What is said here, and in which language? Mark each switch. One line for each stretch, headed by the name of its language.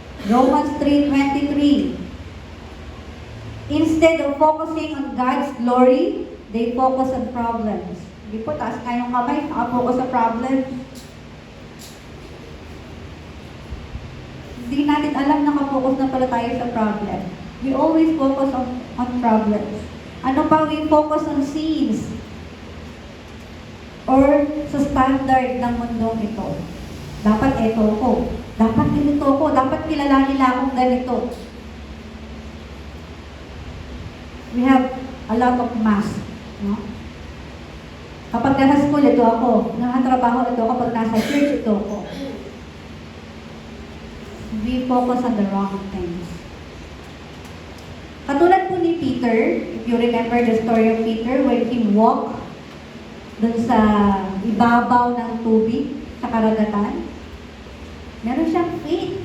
English: Romans 3:23. Instead of focusing on God's glory, they focus on problems.
Filipino: Hindi po, taas nga yung kamay, nakapokus sa problems. Hindi natin alam na nakapokus na pala tayo sa problem.
English: We always focus on problems. Ano pa, we focus on sins.
Filipino: Or sa standard ng mundong ito. Dapat ito ko. Dapat ganito ko. Dapat kilala nila akong ganito.
English: We have a lot of mask.
Filipino: No? Kapag nasa school, ito ako. Nakatrabaho, ito ako. Kapag nasa church, ito ako.
English: We focus on the wrong things.
Filipino: Katulad po ni Peter,
English: if you remember the story of Peter, when he walked
Filipino: dun sa ibabaw ng tubig, sa karagatan, meron siyang faith.